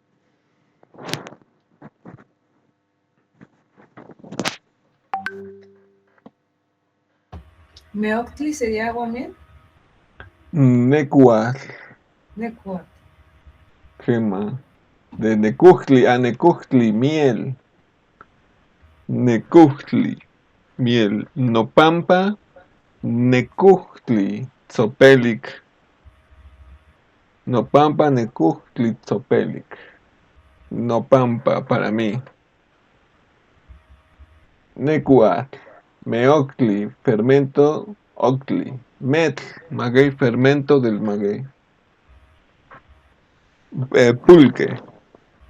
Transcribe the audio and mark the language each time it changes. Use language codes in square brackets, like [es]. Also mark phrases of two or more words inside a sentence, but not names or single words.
[es] Meoctli sería aguamiel. [nah] Necuat. Necuat. [es] ¿Qué más? De Necujtli a Necujtli, miel. [nah] Necujtli, miel. Nopampa, Necujtli, Tzopelic. Nopampa, Necujtli, Tzopelic. [es] Nopampa para mí. [nah] Necuat, Meoctli, fermento, Octli. [es] Metl, maguey, fermento del maguey. Pulque.